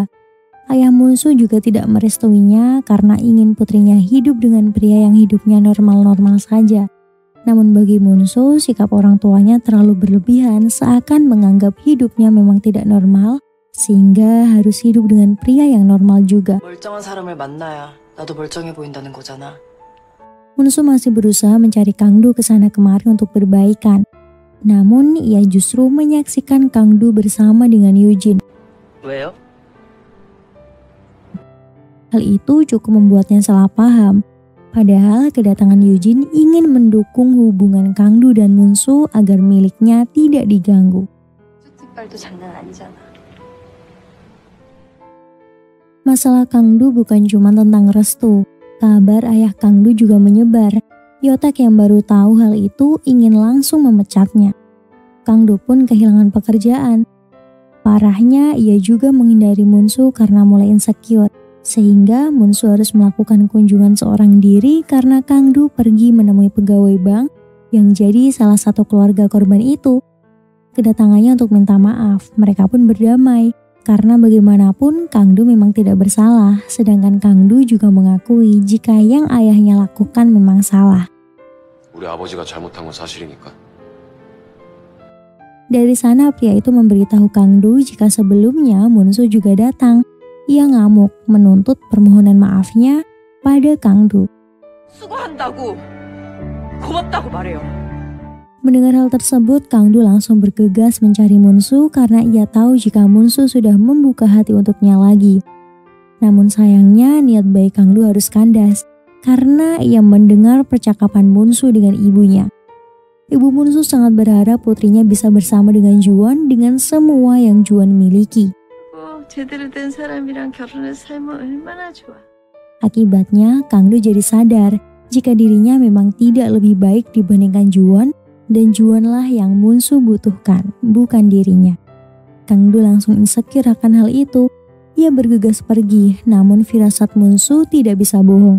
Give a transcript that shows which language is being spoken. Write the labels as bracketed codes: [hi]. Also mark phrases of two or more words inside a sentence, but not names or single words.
[id] Ayah Munso juga tidak merestuinya karena ingin putrinya hidup dengan pria yang hidupnya normal-normal saja. Namun bagi Munso, sikap orang tuanya terlalu berlebihan seakan menganggap hidupnya memang tidak normal, sehingga harus hidup dengan pria yang normal juga. [ko] 멀쩡한 사람을 만나야 나도 멀쩡해 보인다는 거잖아. [id] Munso masih berusaha mencari Kangdu ke sana kemari untuk berbaikan. Namun ia justru menyaksikan Kangdu bersama dengan Yujin. [ko] 왜요? [id] Hal itu cukup membuatnya salah paham. Padahal kedatangan Yujin ingin mendukung hubungan Kangdu dan Munso agar miliknya tidak diganggu. [ko] 쭈띠빨도 장난 아니잖아. [id] Masalah Kangdu bukan cuma tentang restu. Kabar ayah Kangdu juga menyebar. Yotek yang baru tahu hal itu ingin langsung memecatnya. Kangdu pun kehilangan pekerjaan. Parahnya ia juga menghindari Munso karena mulai insecure. Sehingga Munso harus melakukan kunjungan seorang diri karena Kangdu pergi menemui pegawai bank yang jadi salah satu keluarga korban itu. Kedatangannya untuk minta maaf, mereka pun berdamai. Karena bagaimanapun Kangdu memang tidak bersalah, sedangkan Kangdu juga mengakui jika yang ayahnya lakukan memang salah. [ko] 우리 아버지가 잘못한 건 사실이니까. [id] Dari sana pria itu memberitahu Kangdu jika sebelumnya Munsu juga datang. Ia ngamuk menuntut permohonan maafnya pada Kangdu. [ko] 수고한다고, 고맙다고 말해요. [id] Mendengar hal tersebut, Kangdu langsung bergegas mencari Munsu karena ia tahu jika Munsu sudah membuka hati untuknya lagi. Namun sayangnya niat baik Kangdu harus kandas karena ia mendengar percakapan Munsu dengan ibunya. Ibu Munsu sangat berharap putrinya bisa bersama dengan Juwon dengan semua yang Juwon miliki. [ko] 제대로 된 사람이랑 결혼해서 살면 얼마나 좋아. [id] Akibatnya, Kangdu jadi sadar jika dirinya memang tidak lebih baik dibandingkan Juwon dan Juwonlah yang Munsu butuhkan, bukan dirinya. Kangdu langsung insecure akan hal itu. Ia bergegas pergi, namun firasat Munsu tidak bisa bohong.